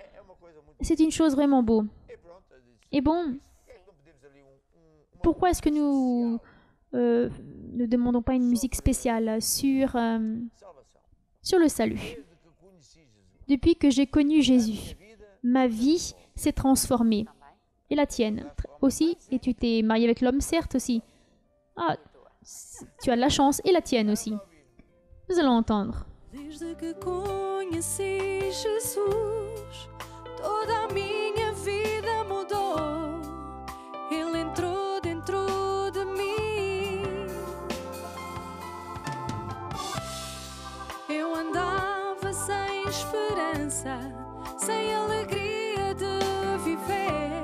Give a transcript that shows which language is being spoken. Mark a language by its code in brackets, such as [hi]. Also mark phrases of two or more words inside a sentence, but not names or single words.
[fr] C'est une chose vraiment beau. Et bon, pourquoi est-ce que nous ne demandons pas une musique spéciale sur le salut? Depuis que j'ai connu Jésus, ma vie s'est transformée. Et la tienne aussi. Et tu t'es marié avec l'homme, certes aussi. Ah, tu as de la chance. Et la tienne aussi. Nous allons entendre. [pt] Desde que conheci Jesus, toda a minha vida mudou. Ele entrou dentro de mim. Eu andava sem esperança, sem alegria de viver.